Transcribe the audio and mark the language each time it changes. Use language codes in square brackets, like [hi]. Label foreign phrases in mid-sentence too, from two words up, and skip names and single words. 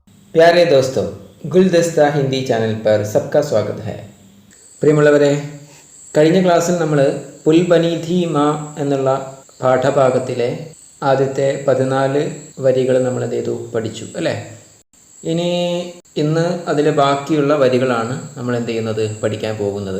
[hi] प्यारे दोस्तों, ഗുൽദസ്ത ഹിന്ദി ചാനൽ पर सबका स्वागत है. [ml] പ്രിയമുള്ളവരെ, കഴിഞ്ഞ ക്ലാസ്സിൽ നമ്മൾ പുൽ ബനി ധി മാ എന്നുള്ള പാഠഭാഗത്തിലെ ആദ്യത്തെ 14 വരികൾ നമ്മൾ എന്ത് ചെയ്തു പഠിച്ചു അല്ലേ. ഇന്ന് അതിലെ ബാക്കിയുള്ള വരികളാണ് നമ്മൾ എന്ത് ചെയ്യുന്നത് പഠിക്കാൻ പോകുന്നത്.